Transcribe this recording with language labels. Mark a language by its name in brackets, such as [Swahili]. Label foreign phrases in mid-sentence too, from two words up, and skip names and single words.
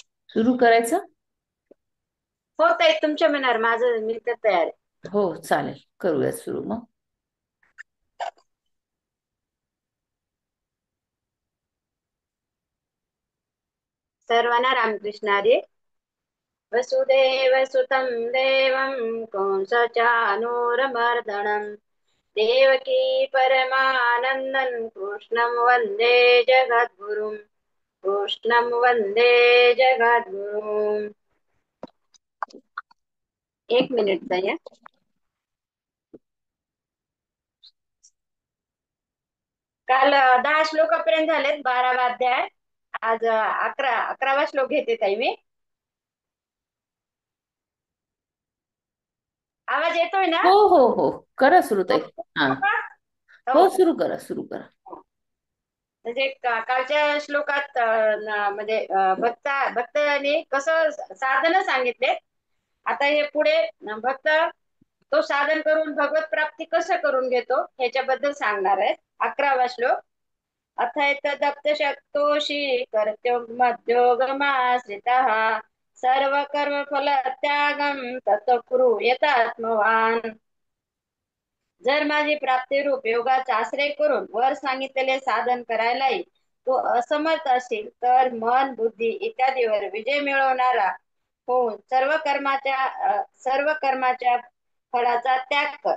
[Marathi] सुरू करायचं. हो ताई, तुमच्या मनावर, माझं मी तर तयार आहे. हो चालेल, करूया सुरू मग. सर्वांना रामकृष्ण हरी. [Sanskrit] वसुदेव सुतं देवं कंसचानूरमर्दनं देवकी परमानन्दं कृष्णं वन्दे जगद्गुरुं. कृष्णं वन्दे जगद्गुरुं. [Marathi] एक मिनिट ताई. काल 10 श्लोकापर्यंत झालेत, 12वा अध्याय. आज 11वा श्लोक घेते ताई मी. आवाज येतोय ना? हो हो हो, करा सुरू ताई. हा. हो का? हो, हो. सुरू करा, सुरू करा. म्हणजे कालच्या श्लोकात म्हणजे भक्ताने कसं साधन सांगितले. आता हे पुढे भक्त तो साधन करून भगवत प्राप्ती कसं करून घेतो ह्याच्याबद्दल सांगणार आहे. 11वा श्लोक. [Sanskrit] अथैतदप्त शक्तोषी कर्त्योमध्योगमाश्रितः सर्व कर्म फल त्यागम तत कुरु यतात्मवान. [Marathi] जर माझी प्राप्तिरूप योगाचा आश्रय करून वर सांगितलेले साधन करायलाही तो असमर्थ असेल, तर मन बुद्धी इत्यादीवर विजय मिळवणारा होऊन सर्व कर्माच्या फळाचा त्याग कर.